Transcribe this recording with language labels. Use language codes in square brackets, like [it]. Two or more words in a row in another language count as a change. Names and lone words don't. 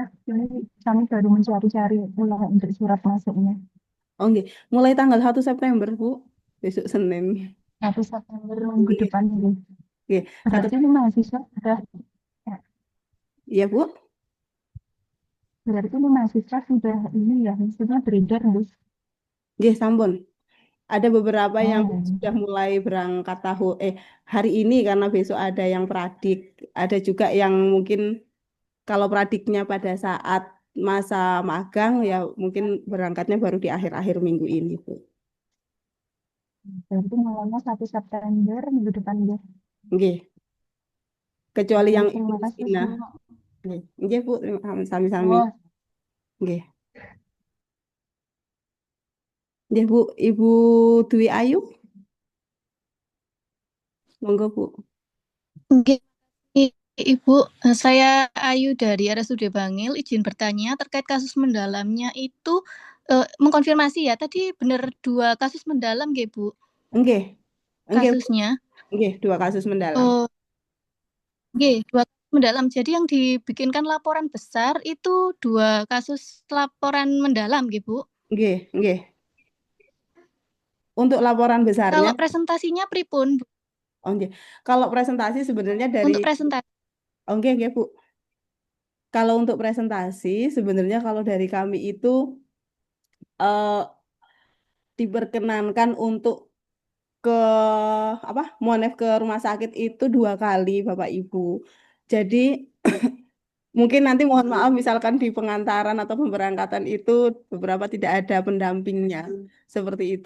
[id] Ini kami baru mencari-cari ulang untuk surat masuknya. Oh, nggih. Mulai tanggal 1 September, Bu. Besok Senin. 1 September minggu Nggih. depan ini. Nggih. 1 Berarti ini mahasiswa sudah, ya, Iya, Bu. berarti ini mahasiswa sudah ini ya, maksudnya beredar Bu. [jv] Nggih, sampun. [id] Ada beberapa yang Oh, sudah mulai berangkat hari ini karena besok ada yang pradik. Ada juga yang mungkin kalau pradiknya pada saat masa magang ya mungkin berangkatnya baru di akhir-akhir minggu ini, Bu. berarti mulainya 1 September minggu depan ya. Nggih. Kecuali yang Ibu Terima kasih Rustina. Bu. [jv] Nggih. Nggih, Bu. Sami-sami. [id] Oh, [jv] Nggih. Nggih, Bu. [id] Ibu Dwi Ayu. Monggo, Bu. Oke, Ibu, saya Ayu dari RSUD Bangil, izin bertanya terkait kasus mendalamnya itu mengkonfirmasi ya, tadi benar 2 kasus mendalam nggih, Bu, [jv] Nggih. Nggih, Bu. [id] kasusnya? Nggih, 2 kasus mendalam. Oh, nggih, 2 kasus mendalam. Jadi yang dibikinkan laporan besar itu 2 kasus laporan mendalam nggih, Bu? [jv] Nggih, nggih. [id] Untuk laporan besarnya, Kalau presentasinya pripun, Bu? oh nggih. Kalau presentasi sebenarnya dari, Untuk presentasi. [jv] oh nggih, nggih, Bu. [id] Kalau untuk presentasi sebenarnya kalau dari kami itu eh, diperkenankan untuk ke monef ke rumah sakit itu 2 kali, Bapak Ibu. Jadi mungkin nanti mohon maaf misalkan di pengantaran atau pemberangkatan itu beberapa tidak ada pendampingnya seperti itu.